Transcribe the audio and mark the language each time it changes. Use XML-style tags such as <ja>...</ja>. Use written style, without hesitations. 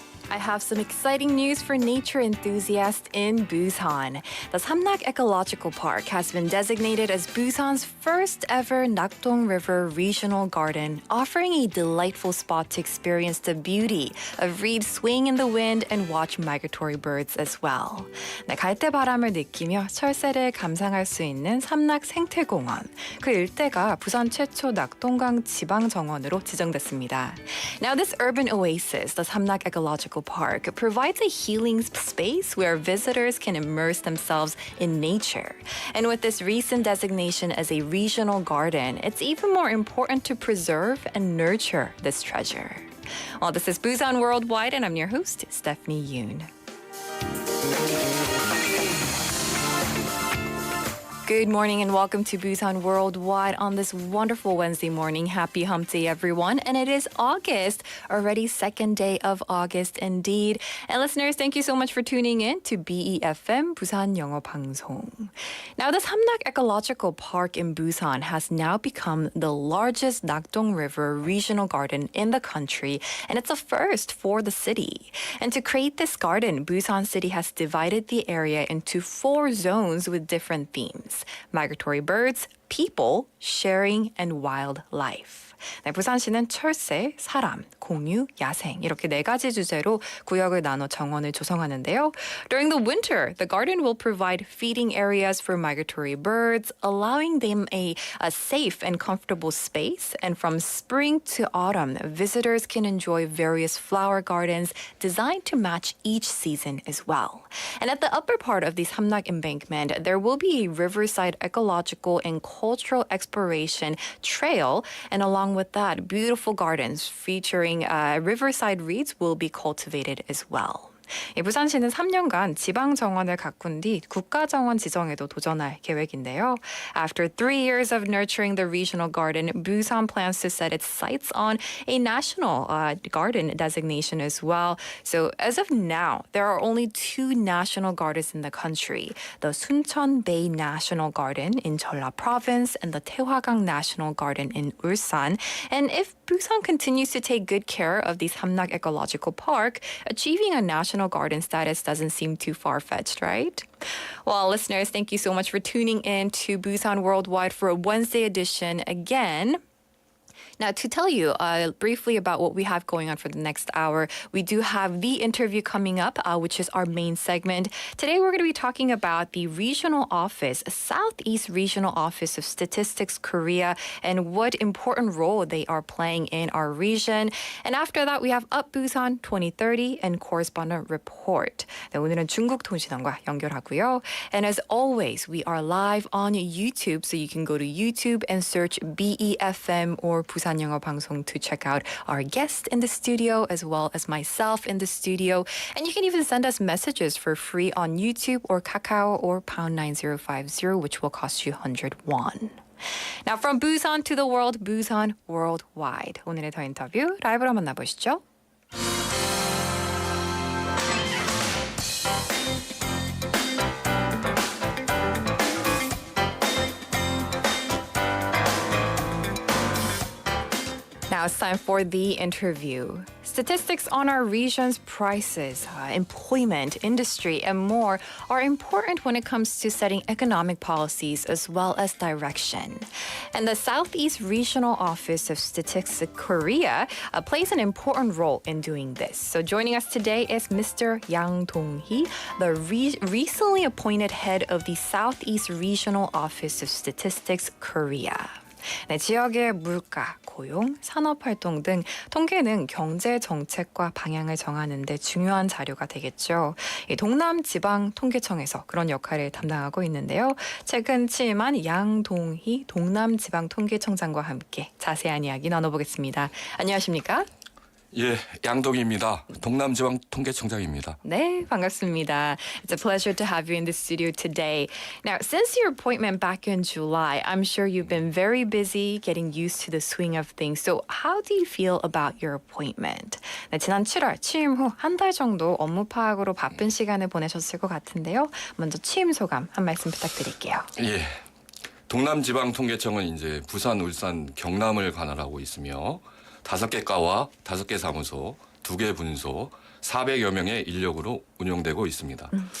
<en>I have some exciting news for nature enthusiasts in Busan. The Samrak Ecological Park has been designated as Busan's first ever Nakdong River Regional Garden, offering a delightful spot to experience the beauty of reeds swaying in the wind and watch migratory birds as well.</en> <ko>네, 갈대바람을 느끼며 철새를 감상할 수 있는 삼락생태공원. 그 일대가 부산 최초 낙동강 지방정원으로 지정됐습니다.</ko> <en>Now this urban oasis, the Samrak Ecological Park, provides a healing space where visitors can immerse themselves in nature. And with this recent designation as a regional garden, it's even more important to preserve and nurture this treasure. Well, this is Busan Worldwide, and I'm your host, Stephanie Yoon. Good morning and welcome to Busan Worldwide on this wonderful Wednesday morning. Happy hump day, everyone. And it is August, already second day of August indeed. And listeners, thank you so much for tuning in to BEFM 부산영어방송. Now, the Samrak Ecological Park in Busan has now become the largest Nakdong River regional garden in the country, and it's a first for the city. And to create this garden, Busan City has divided the area into 4 zones with different themes. Migratory birds, people, sharing, and wildlife.</en> <ko>네, 부산시는 철새, 사람, 공유, 야생 이렇게 4가지 주제로 구역을 나눠 정원을 조성하는데요.</ko> <en>During the winter, the garden will provide feeding areas for migratory birds, allowing them a safe and comfortable space. And from spring to autumn, visitors can enjoy various flower gardens designed to match each season as well. And at the upper part of the Samrak embankment, there will be a riverside ecological and cultural exploration trail, and along with that, beautiful gardens featuring riverside reeds will be cultivated as well.</en> <ko>부산시는 3년간 지방정원을 가꾼 뒤 국가정원 지정에도 도전할 계획인데요.</ko> <en>After 3 years of nurturing the regional garden, Busan plans to set its sights on a national garden designation as well. So as of now, there are only 2 national gardens in the country, the Suncheon Bay National Garden in Jeolla Province and the Taehwagang National Garden in Ulsan. And if Busan continues to take good care of the Samrak Ecological Park, achieving a national garden status doesn't seem too far-fetched, right? Well, listeners, thank you so much for tuning in to Busan Worldwide for a Wednesday edition again. Now, to tell you briefly about what we have going on for the next hour, we do have the interview coming up, which is our main segment. Today, we're going to be talking about the regional office, Southeast Regional Office of Statistics Korea, and what important role they are playing in our region. And after that, we have Up Busan 2030 and Correspondent Report.</en> <ko>네, 오늘은 중국통신원과 연결하고요.</ko> <en>And as always, we are live on YouTube, so you can go to YouTube and search BEFM or 부산영어방송 to check out our guest in the studio as well as myself in the studio. And you can even send us messages for free on YouTube or Kakao or pound 9050, which will cost you 100 won. Now from Busan to the world, Busan Worldwide.</en> <ko>오늘의 더 인터뷰 라이브로 만나보시죠.</ko> <en>Now it's time for the interview. Statistics on our region's prices, employment, industry, and more are important when it comes to setting economic policies as well as direction. And the Southeast Regional Office of Statistics Korea plays an important role in doing this. So joining us today is Mr. Yang Dong-hee, the recently appointed head of the Southeast Regional Office of Statistics Korea.</en> <ko>네, 지역의 물가, 고용, 산업활동 등 통계는 경제 정책과 방향을 정하는 데 중요한 자료가 되겠죠. 동남지방통계청에서 그런 역할을 담당하고 있는데요. 최근 취임한 양동희 동남지방통계청장과 함께 자세한 이야기 나눠보겠습니다. 안녕하십니까? 예, 양동희입니다. 동남지방통계청장입니다. 네, 반갑습니다.</ko> <en>It's a pleasure to have you in the studio today. Now, since your appointment back in July, I'm sure you've been very busy getting used to the swing of things. So how do you feel about your appointment?</en> <ko>네, 지난 7월 취임 후 한 달 정도 업무 파악으로 바쁜 시간을 보내셨을 것 같은데요. 먼저 취임 소감 한 말씀 부탁드릴게요. 예, 동남지방통계청은 이제 부산, 울산, 경남을 관할하고 있으며 5개 과와 5개 사무소, 2개 분소, 400여 명의 인력으로 운영되고 있습니다.</ko>